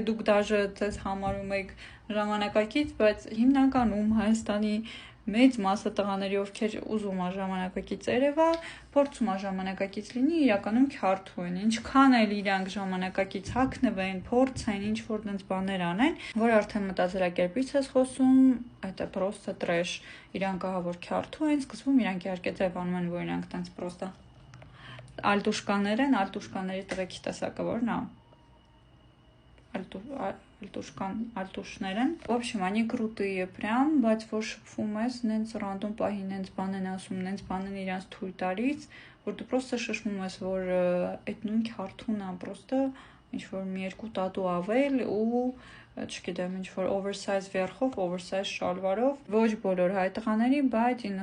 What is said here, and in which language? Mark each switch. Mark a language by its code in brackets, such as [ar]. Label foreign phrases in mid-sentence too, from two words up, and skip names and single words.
[hy] դուք դաժե ձեզ համարում եք ժամանակակից, բայց հիմնականում Հայաստանի մեծ մասը տղաների, ովքեր ուզում է ժամանակակից երևա, փորձում է ժամանակակից լինի, իրականում քյարթու են, ինչքան էլ իրանք ժամանակակից հագնվեն, փորձեն, ինչ-որ դենց բաներ անեն, որ արդեն մտածելակերպից ես խոսում, [ru] это просто trash, [hy] իրանք ահա որ քյարթու են, սկզբում իրանք իհարկե ձևանում են, որ իրանք դենց просто ալտուշկաներ են, ալտուշկաների տղեկի տեսակը որն է, ալտուշներ են, [ru] в общем, они крутые прям, [hy] բայց որ շփվում ես, նենց ռանդոմ պահի նենց բան են ասում, նենց բան են իրանց թույլ տալիս, որ դու просто շշմում ես, որ այդ նույն քյարթուն է, просто ինչ-որ մի երկու տատու ավել ու չգիտեմ, ինչ-որ oversize վերխով, oversize շալվարով, ոչ բոլոր հայ տղաների, բայց